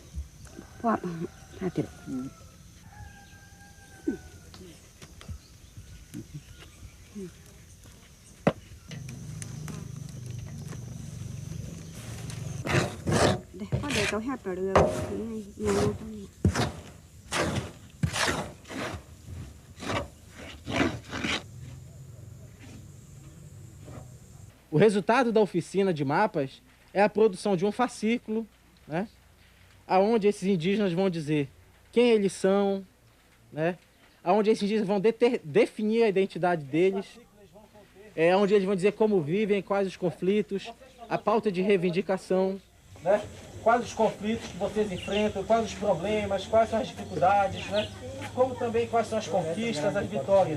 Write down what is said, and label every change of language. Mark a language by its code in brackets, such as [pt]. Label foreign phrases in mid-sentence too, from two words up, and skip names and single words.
[vi] Quá, hả chị? Đây, có để cậu hát vào được không? [pt] O resultado da oficina de mapas é a produção de um fascículo, né, aonde esses indígenas vão dizer quem eles são, né, aonde esses indígenas vão definir a identidade deles, onde eles vão dizer como vivem, quais os conflitos, a pauta de reivindicação, né, quais os conflitos que vocês enfrentam, quais os problemas, quais são as dificuldades, né, como também quais são as conquistas, as vitórias.